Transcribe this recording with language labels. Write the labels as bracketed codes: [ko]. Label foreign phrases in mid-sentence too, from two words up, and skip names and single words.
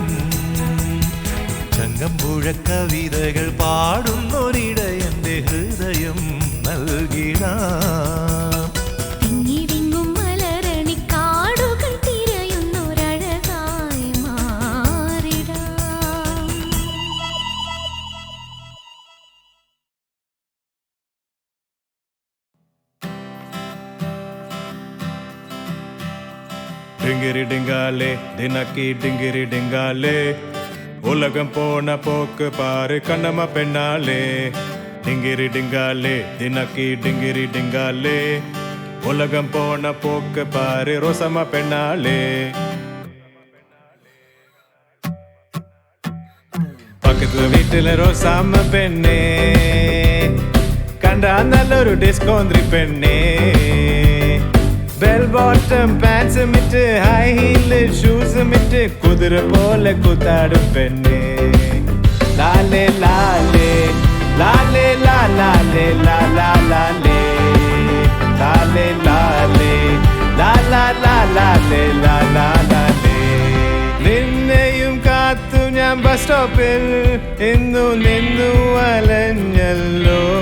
[ml] ചങ്ങമ്പുഴ കവിതകൾ പാടുന്നൊരിടയന്റെ ഹൃദയം നൽകിടാം. തിങ്ങി വിങ്ങും മലരണി കാടുകൾ തിരയുന്നൊരഴകായി മാറിടാം. [ta] டிங்கிரி டிங்காலே தினக்கி டிங்கிரி டிங்காலே, உலகம் போன போக்கு பாரு கண்ணம்மா பெண்ணாலே. டிங்கிரி டிங்காலே தினக்கி டிங்கிரி டிங்காலே, உலகம் போன போக்கு பாரு ரோசம்மா பெண்ணாலே. [ml] പക്കത്ത് വീട്ടിലെ റോസാമ്മ പെണ്ണേ കണ്ടാ നല്ലൊരു ഡിസ്കോന്ത്രി പെണ്ണേ [en] bell bottom [ml] പാൻസും ഇട്ട് [en] high heel shoes-um [ml] ഇട്ട് കുതിര പോലെ കുത്താടും പെണ്ണേ ലാലേ ലാലേ ലാലേ ലാലേ ലാലാ ലാലേ ലാലേ ലാലേ ലാലാ ലാലേ ലാലാ ലാലേ നിന്നെയും കാത്തു ഞാൻ [en] bus stop-il [ml] ഇന്നു നിന്നു അലഞ്ഞല്ലോ